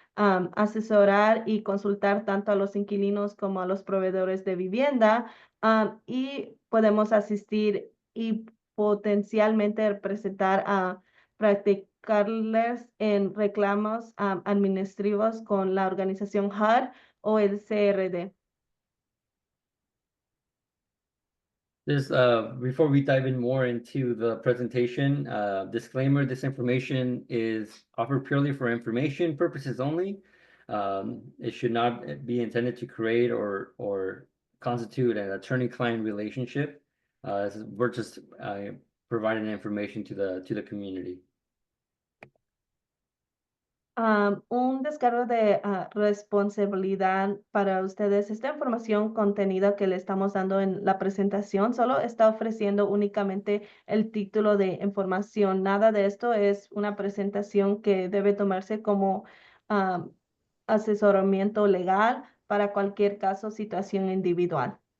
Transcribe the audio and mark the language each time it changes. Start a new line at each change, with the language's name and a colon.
Spanish: Asesorar y consultar tanto a los inquilinos como a los proveedores de vivienda y podemos asistir y potencialmente representar a practicarles en reclamos administrativos con la organización HUD o el CRD.
English: Before we dive in more into the presentation, disclaimer, this information is offered purely for information purposes only. It should not be intended to create or constitute an attorney-client relationship. We're just providing information to the community.
Spanish: Un descargo de responsabilidad para ustedes. Esta información contenida que le estamos dando en la presentación solo está ofreciendo únicamente el título de información. Nada de esto es una presentación que debe tomarse como asesoramiento legal para cualquier caso o situación individual.